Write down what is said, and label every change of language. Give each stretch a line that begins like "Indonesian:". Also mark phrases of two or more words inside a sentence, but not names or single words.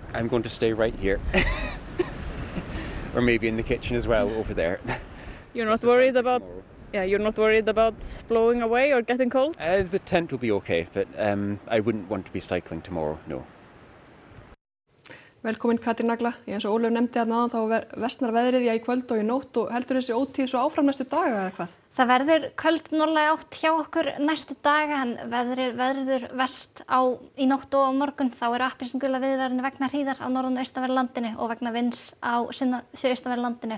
English: I'm going to stay right here. Or maybe in the kitchen as well over there. You're not worried about you're not worried about blowing away or getting cold? The tent will be okay, but I wouldn't want to be cycling tomorrow, no.
Icelandic: Velkomin Katrín Agla. Eins og Ólöf nefndi að náðan þá versnar veðrið í kvöld og í nótt og heldur þessi ótíð svo áfram næstu daga eða hvað? Það verður köld norðlæg átt hjá okkur næstu daga en veðrið verst í nótt og á morgun. Þá eru appelsingula viðvaranir vegna hríðar á norðan- og austanverðu landinu og vegna vinds á suðaustanverðu landinu.